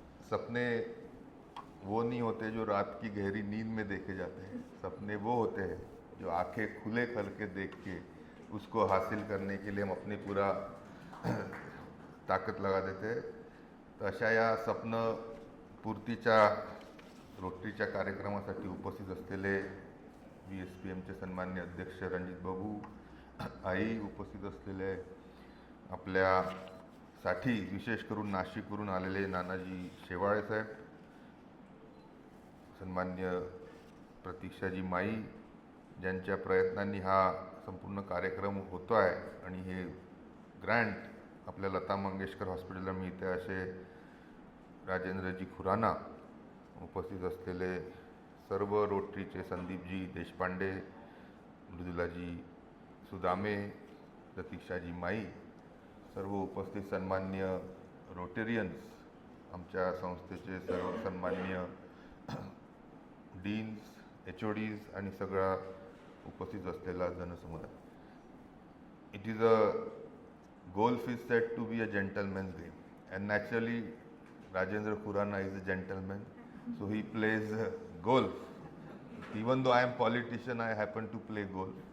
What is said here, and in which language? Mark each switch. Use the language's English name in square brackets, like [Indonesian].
[Hindi] सपने वो नहीं होते जो रात की गहरी नींद में देखे जाते हैं। सपने वो होते हैं जो आंखें खुले करके देख के उसको हासिल करने के लिए हम अपनी पूरा ताकद लगा देते हैं। [Marathi] तर अशा या स्वप्न पूर्तीच्या रोटरीच्या कार्यक्रमासाठी उपस्थित असलेले VSPMचे सन्मान्य अध्यक्ष रणजित बाबू आई, उपस्थित असलेले आपल्यासाठी विशेष करून नाशिकवरून आलेले नानाजी शेवाळे साहेब, सन्मान्य प्रतीक्षाजी माई, ज्यांच्या प्रयत्नांनी हा संपूर्ण कार्यक्रम होतो आहे आणि हे ग्रँट आपल्या लता मंगेशकर हॉस्पिटलला मिळते असे राजेंद्रजी खुराना, उपस्थित असलेले सर्व रोटरीचे संदीपजी देशपांडे, मृदुलाजी सुदामे, प्रतीक्षाजी माई, सर्व उपस्थित सन्मान्य रोटेरियन्स, आमच्या संस्थेचे सर्व सन्मान्य डीन्स, HODs आणि सगळा उपस्थित असलेला जनसमुदाय. [English] It is a golf is said to be a gentleman's game, and naturally Rajendra Khurana is a gentleman, so he plays golf. Even though I am politician, I happen to play golf.